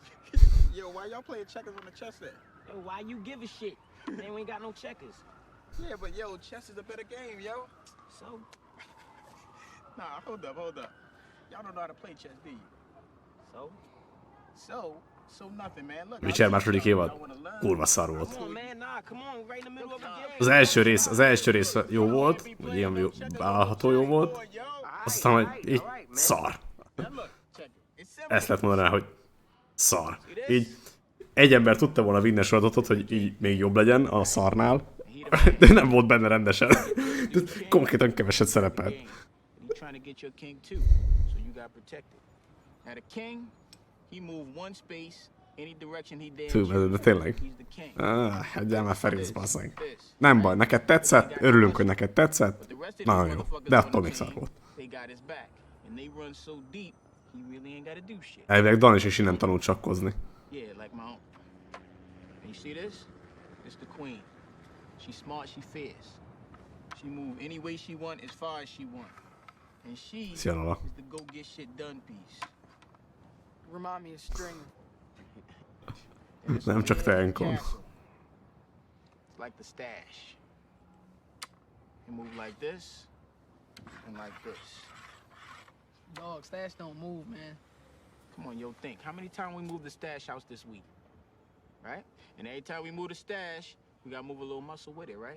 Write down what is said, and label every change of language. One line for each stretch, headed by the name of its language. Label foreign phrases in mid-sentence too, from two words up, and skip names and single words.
English: Yo, why y'all playing checkers on the chess set? Yo, why you give a shit? Man, we ain't got no checkers. Yeah, but yo, chess is a better game, yo. So, Nah, hold up. Y'all don't know how to play chess, do you? So nothing, man. Look,
Hungarian: Witcher második évad. Kurva szar volt.
English: come on, man. Nah, come on. We're right in the middle of a game.
Hungarian: Az első rész jó volt, vagy ilyen jó, vállalható jó volt, aztán, hogy így szar. Ezt lehet mondani rá, hogy szar. Így egy ember tudta volna vinni a sorozatot, hogy így még jobb legyen a szarnál, de nem volt benne rendesen. Konkrétan keveset szerepelt. Fú, de tényleg. Hagyjál már Ferisz, basszeg. Nem baj, neked tetszett, örülünk, hogy neked tetszett. Nagyon jó, de attól még szar volt. Elvileg Danis is innen tanult sakkozni.
English: She's smart, she fierce. She move any way she want, as far as she want. And she is
Hungarian: Szia, Lola.
English: the go get shit done piece. Remind me of Stringer.
Hungarian: Nem csak te, Enkon.
English: It's like the stash. You move like this, and like this. Dog, stash don't move, man. Come on, yo, think. How many times we moved the stash house this week? Right? And every time we move the stash, we gotta move a little muscle with it, right?